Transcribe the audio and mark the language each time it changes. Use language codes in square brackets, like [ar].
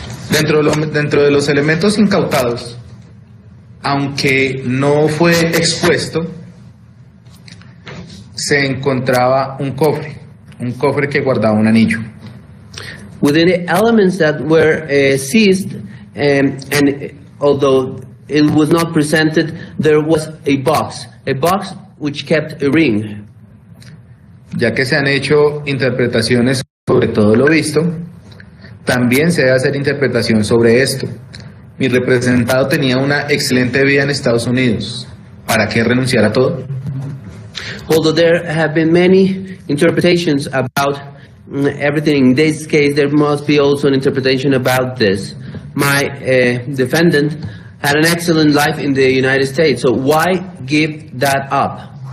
[es] Dentro de los elementos incautados, aunque no fue expuesto, se encontraba un cofre que guardaba un anillo. [en] Within the elements that were seized, and although it was not presented, there was a box which kept a ring. [es] Ya que se han hecho interpretaciones sobre todo lo visto, también se debe hacer interpretación sobre esto. Mi representado tenía una excelente vida en Estados Unidos. ¿Para qué renunciar a todo? [en] Although there have been many interpretations about everything, in this case there must be also an interpretation about this. My defendant had an excellent life in the United States, so why give that up?